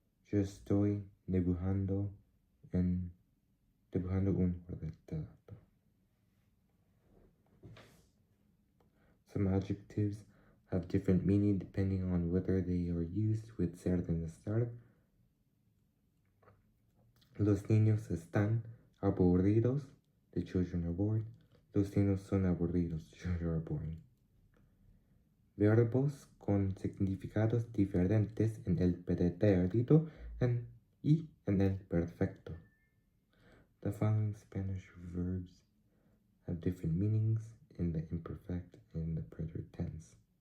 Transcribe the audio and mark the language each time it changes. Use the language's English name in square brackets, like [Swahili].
[Spanish] Yo estoy dibujando un retrato. [English] Some adjectives have different meaning depending on whether they are used with ser than estar. [Spanish] Los niños están aburridos. [English] The children are bored. [Spanish] Los niños son aburridos. [English] The children are boring. [Spanish] Verbos con significados diferentes en el pretérito y en el perfecto. [English] The following Spanish verbs have different meanings in the imperfect and the preterite tense.